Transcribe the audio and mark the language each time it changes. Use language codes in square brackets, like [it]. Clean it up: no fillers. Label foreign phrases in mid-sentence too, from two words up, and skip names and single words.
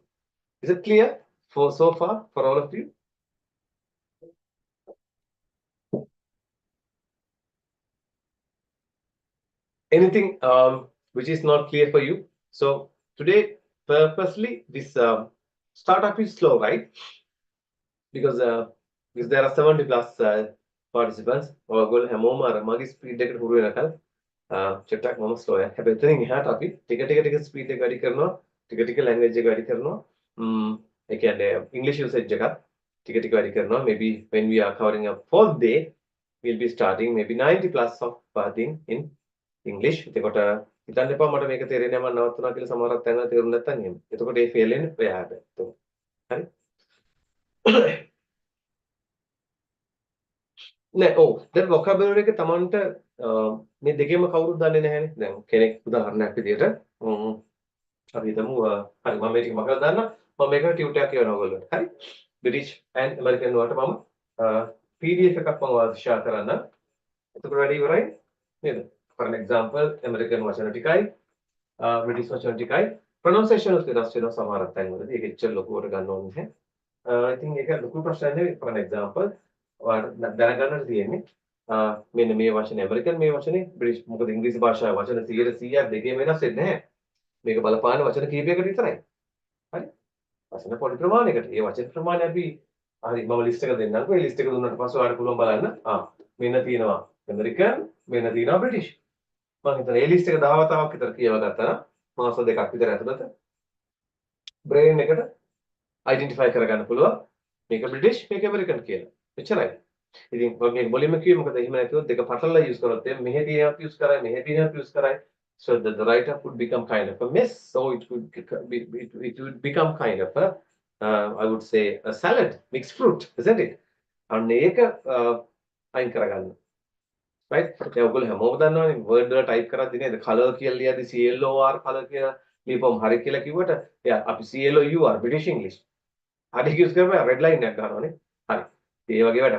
[en] Is it clear for so far for all of you? Anything which is not clear for you? So today, purposely, this startup is slow, right? Because there are 70 plus participants. [si] ඔයගොල්ලෝ හැමෝම අර මගේ ස්පීඩ් එකට හුරු වෙනකල් චෙට්ටක් මම ස්ලෝ එකක්. හැබැයි එතනින් එහාට අපි ටික ස්පීඩ් එක වැඩි කරනවා. ටික ලැන්ග්වේජ් එක වැඩි කරනවා. ඒ කියන්නේ ඉංග්‍රීසි යූසේජ් එකත් ටික වැඩි කරනවා. [en] Maybe when we are covering a fourth day, we'll be starting maybe 90 plus of thing in English. [si] එතකොට හිතන්න එපා මට මේක තේරෙන්නේ නැහැ මම නවත්තුනා කියලා සමහරක් තැන්වල තේරුම් නැත්තම් එහෙම. එතකොට ඒ ෆේල් වෙන්නේ ඔයා හැබැයි. හරි? නෑ ඔව් දැන් vocabulary එක Tamanට මේ දෙකේම කවුරුත් දන්නේ නැහැනේ. දැන් කෙනෙක් උදාහරණයක් විදියට අපි හිතමු හරි මම මේක මගල දාන්න මම මේක ටියුටර් එකක් කියවනවා ඔයගොල්ලන්ට. හරි? [en] British and American [si] වලට මම PDF එකක් මම ඔයාලට share කරන්න. එතකොට වැඩි ඉවරයි. නේද? [en] For an example [si] ඇමරිකන් වචන ටිකයි බ්‍රිටිෂ් වචන ටිකයි pronunciation උත් වෙනස් වෙනවා සමහර තැන්වලදී. ඒක එච්චර ලොකුවට ගන්න ඕනේ නැහැ. ඉතින් ඒක ලොකු ප්‍රශ්නයක් නෙවෙයි. [en] For an example [si] ඔයාලට දැනගන්නට තියෙන්නේ මෙන්න මේ වචනේ ඇමරිකන් මේ වචනේ බ්‍රිටිෂ් මොකද ඉංග්‍රීසි භාෂාවේ වචන 100ක් දෙකේ වෙනස් වෙන්නේ නැහැ. මේක බලපාන වචන කීපයකට විතරයි. හරි? වචන පොඩි ප්‍රමාණයකට. ඒ වචන ප්‍රමාණය අපි හරි මම ලිස්ට් එක දෙන්නම්කෝ. ඒ ලිස්ට් එක දුන්නාට පස්සේ ඔයාලට පුළුවන් බලන්න. මෙන්න තියෙනවා ඇමරිකන්, මෙන්න තියෙනවා බ්‍රිටිෂ්. මම හිතනවා ඒ ලිස්ට් එක 10 වතාවක් විතර කියව ගත්තා නම් මාස දෙකක් විතර ඇතුළත බ්‍රේන් එකට අයිඩෙන්ටිෆයි කරගන්න පුළුවන් මේක බ්‍රිටිෂ් මේක ඇමරිකන් කියලා. එච්චරයි. ඉතින් මම මේක මුලින්ම කිව්වේ මොකද එහෙම නැතිව දෙක පටලලා යූස් කරොත් මෙහෙ තියෙනවත් යූස් කරයි මෙහෙ තියෙනවත් යූස් කරයි. [en] So the writer would become kind of a mess. So it would become kind of a I would say a salad, mixed fruit, isn't it? [si] අන්න ඒක අයින් කරගන්න. right? දැන් ඔයගොල්ලෝ හැමෝම දන්නවනේ වර්ඩ් වල ටයිප් කරද්දී නේද color කියලා ලියද්දි CLOR color කියලා ලියපුවම හරි කියලා කිව්වට එයා අපි CLOUR [en] British English [si] හරි යූස් කරපුවා [en] red line [si] එකක් ගන්නවනේ. හරි. ඒ වගේ වැඩ.